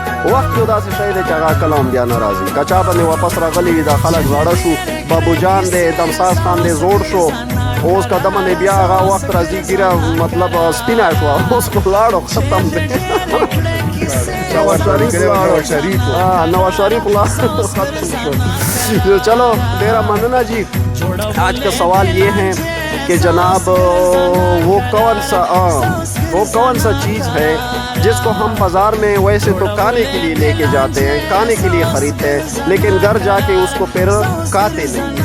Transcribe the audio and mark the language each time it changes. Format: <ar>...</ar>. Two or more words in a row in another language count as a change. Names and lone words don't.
<ps>وخت یو داسې شی دی چې هغه کله هم بیا نه راځي. که چا باندې واپس راغلی وي دا خلک زاړه شو، بابو جان دی، دمساز خان دی زوړ شو، اوس که د باندې بیا هغه وخت راځي ګیره مطلب سپینه شوه، اوس خو لاړو ختم دی. نواز شریف ختم شو. چلو ډیره مننه جی.</ps> <ur>آج کا سوال یہ ہے کہ جناب وہ کون سا چیز ہے جس کو ہم بازار میں ویسے تو کھانے کے لیے لے کے جاتے ہیں، کھانے کے لیے خریدتے ہیں، لیکن گھر جا کے اس کو پھر کھاتے نہیں ہیں۔</ur>